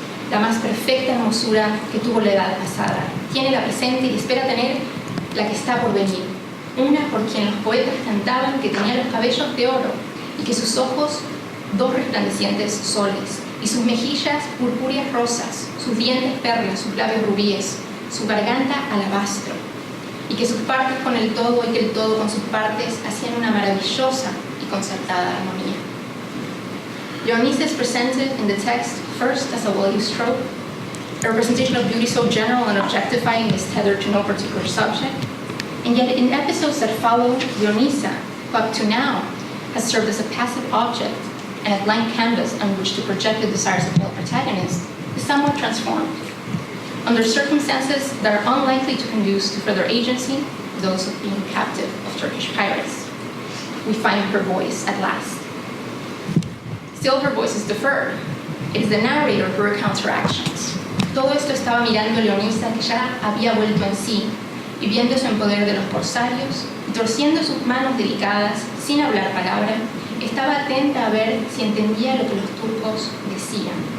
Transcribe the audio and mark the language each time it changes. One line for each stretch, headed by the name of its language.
Spanish: La más perfecta hermosura que tuvo la edad pasada, tiene la presente y espera tener la que está por venir, una por quien los poetas cantaban que tenía los cabellos de oro y que sus ojos dos resplandecientes soles, y sus mejillas purpúreas rosas, sus dientes perlas, sus labios rubíes, su garganta alabastro, y que sus partes con el todo y que el todo con sus partes hacían una maravillosa y concertada armonía.
English: Leonisa is presented in the text first as a well-used trope, a representation of beauty so general and objectifying is tethered to no particular subject, and yet in episodes that follow, Leonisa, who up to now has served as a passive object and a blank canvas on which to project the desires of male protagonists, is somewhat transformed. Under circumstances that are unlikely to conduce to further agency, those of being captive of Turkish pirates, we find her voice at last. Still, her voice is deferred. It is the narrator who recounts her actions.
Spanish: Todo esto estaba mirando Leonisa, que ya había vuelto en sí, y viéndose en poder de los corsarios, y torciendo sus manos delicadas, sin hablar palabra, estaba atenta a ver si entendía lo que los turcos decían.